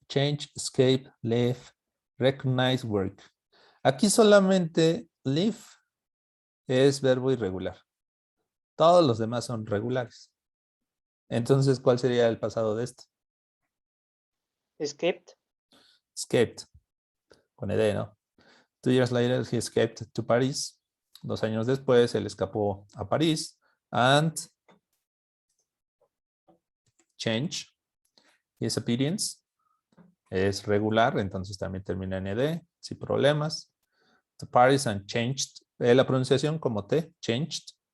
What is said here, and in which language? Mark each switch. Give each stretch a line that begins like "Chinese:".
English: Change, escape, leave, recognize, work.
Spanish: Aquí solamente leave es verbo irregular. Todos los demás son regulares. Entonces, ¿cuál sería el pasado de este?
English: Escaped.
Spanish: Escaped. Con ed, ¿no?
English: 2 years later, he escaped to Paris.
Spanish: 2 años después, él escapó a París.
English: And change. His appearance
Spanish: es regular, entonces también termina en ed, sin problemas.
English: To Paris and changed.
Spanish: La pronunciación como T,
English: changed.